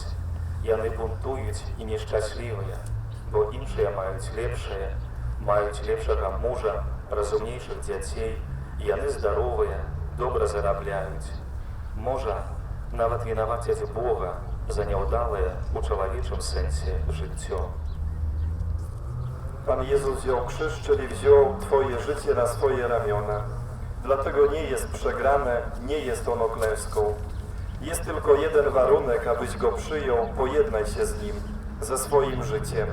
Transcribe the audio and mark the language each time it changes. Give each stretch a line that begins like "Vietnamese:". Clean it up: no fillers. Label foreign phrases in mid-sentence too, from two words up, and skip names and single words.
Belarusian: Яны бунтуюць і нешчаслівыя, бо іншыя маюць лепшае, маюць лепшага мужа, разумнейшых дзяцей, яны здаровыя, добра зарабляюць. Можа, нават вінавацяць Бога за няўдалае у
Polish: człowieczym sensie życie. Pan Jezus wziął krzyż, czyli wziął Twoje życie na swoje ramiona. Dlatego nie jest przegrane, nie jest ono klęską. Jest tylko jeden warunek, abyś go przyjął, pojednaj się z nim, ze swoim życiem.